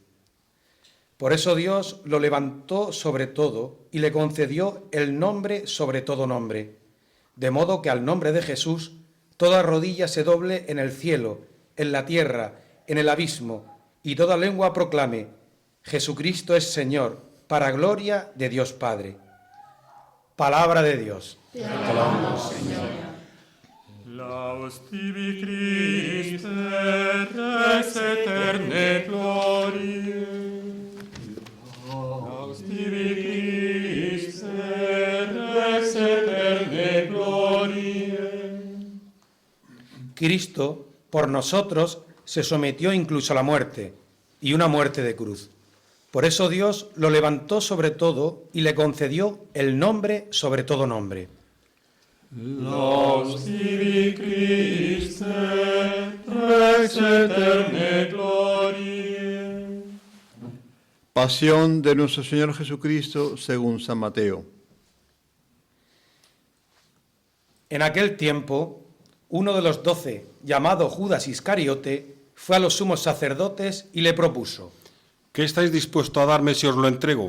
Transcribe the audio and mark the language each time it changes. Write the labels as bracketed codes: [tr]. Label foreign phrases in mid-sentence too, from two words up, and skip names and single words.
[es] Por eso Dios lo levantó sobre todo y le concedió el nombre sobre todo nombre, de modo que al nombre de Jesús toda rodilla se doble en el cielo, en la tierra, en el abismo, y toda lengua proclame: Jesucristo es Señor, para gloria de Dios Padre. Palabra de Dios. Te alabamos, Señor. [la] Laus tibi Christe, Rex eterne gloriae. Laus tibi Christe, Rex eterne gloriae. [es] Cristo, por nosotros, se sometió incluso a la muerte, y una muerte de cruz. Por eso Dios lo levantó sobre todo y le concedió el nombre sobre todo nombre. [la] Laus tibi Christe, Rex eterne gloriae. [es] Pasión de nuestro Señor Jesucristo según San Mateo. En aquel tiempo, uno de los 12, llamado Judas Iscariote, fue a los sumos sacerdotes y le propuso: ¿Qué estáis dispuesto a darme si os lo entrego?